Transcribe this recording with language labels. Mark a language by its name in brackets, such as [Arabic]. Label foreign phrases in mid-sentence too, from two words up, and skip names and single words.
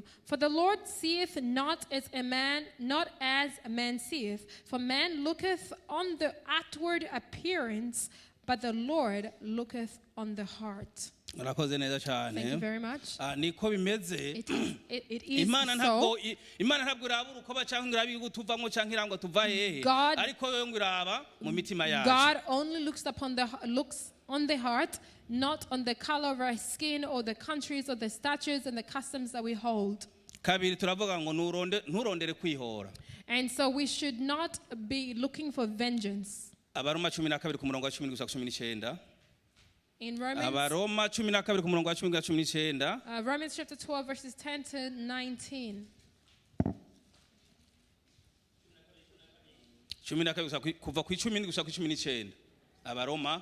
[English] For the Lord seeth not as a man seeth. For man looketh on the outward appearance, but the Lord looketh on the heart. Thank you very much. [Rundi] Niko bimeze. [English] It is [Rundi] Imana [English] so. [Rundi] ntabwo irabura uko bacanga irabi gutuvamo canke irango tuva hehe. Ariko yo ngiraba mu mitima yacu. [English] God only looks on the heart, not on the color of our skin or the countries or the statutes and the customs that we hold. [Rundi] Kabiri turavuga ngo nturondere kwihora. [English] And so we should not be looking for vengeance. [Rundi] Abaroma 12 ku murongo wa 10 gushika 19. [English] In Romans, [Rundi] Abaroma 12 ku murongo wa 10 gushika 19. [English] Romans chapter 12 verses 10 to 19. [Rundi] 12 kuva ku 10 gushika ku 19. Abaroma